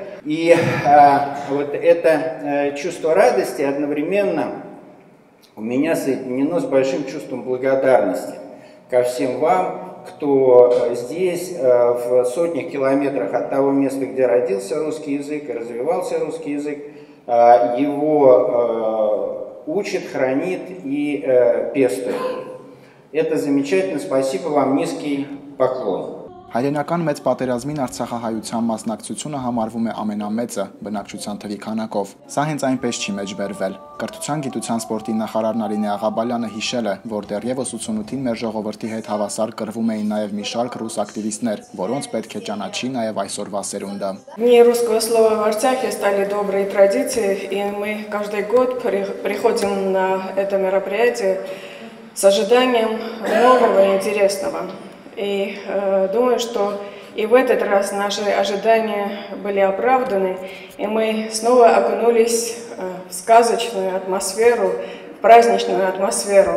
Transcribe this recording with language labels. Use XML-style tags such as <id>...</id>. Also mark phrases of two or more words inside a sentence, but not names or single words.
<ru>И вот это чувство радости одновременно у меня соединено с большим чувством благодарности ко всем вам, кто здесь, в сотнях километрах от того места, где родился русский язык и развивался русский язык, его учит, хранит и пестует. Это замечательно. Спасибо вам, низкий поклон.</ru> <hy>Հայրենական մեծ պատերազմին արցախահայության մասնակցությունը համարվում է ամենամեծը բնակչության թվի քանակով։ Սա հենց այնպես չի մեջբերվել։ Կրթության, գիտության, սպորտի նախարար Նարինե Աղաբալյանը հիշել է, որ դեռևս 88-ին մեր ժողովրդի հետ հավասար կռվում էին նաև մի շարք ռուս ակտիվիստներ, որոնց պետք է ճանաչի նաև այսօրվա сերունդը։</hy> <ru>Дни русского слова в Арцахе стали доброй традицией, и мы каждый год приходим на это мероприятие с ожиданием нового и интересного. И думаю, что и в этот раз наши ожидания были оправданы, и мы снова окунулись в сказочную атмосферу, в праздничную атмосферу.</ru>